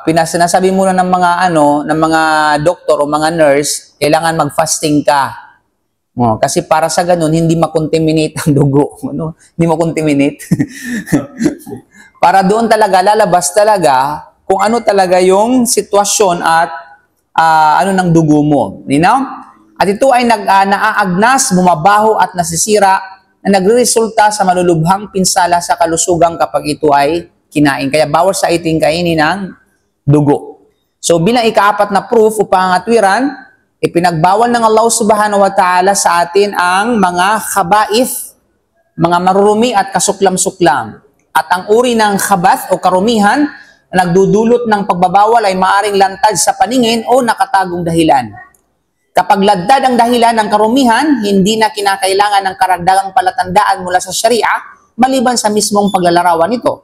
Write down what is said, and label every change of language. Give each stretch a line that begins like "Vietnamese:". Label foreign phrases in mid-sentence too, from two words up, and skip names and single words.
Filipino: Sinasabi muna ng mga doktor o mga nurse, kailangan mag-fasting ka. Kasi para sa ganun, hindi makontaminate ang dugo. Hindi makontaminate. Para doon talaga, lalabas talaga kung ano talaga yung sitwasyon at ng dugo mo.
English: You know?
Filipino: At ito ay naaagnas, bumabaho at nasisira na nagreresulta sa malulubhang pinsala sa kalusugan kapag ito ay kinain. Kaya bawal sa iting kainin ng dugo. So bilang ikaapat na proof o pangatwiran, ipinagbawal ng Allah
Arabic: سبحانه وتعالى
Filipino: sa atin ang mga khaba'ith, mga marurumi at kasuklam-suklam. At ang uri ng khabath o karumihan na nagdudulot ng pagbabawal ay maaring lantad sa paningin o nakatagong dahilan. Kapag ladad ang dahilan ng karumihan, hindi na kinakailangan ng karagdagang palatandaan mula sa Sharia, maliban sa mismong paglalarawan nito.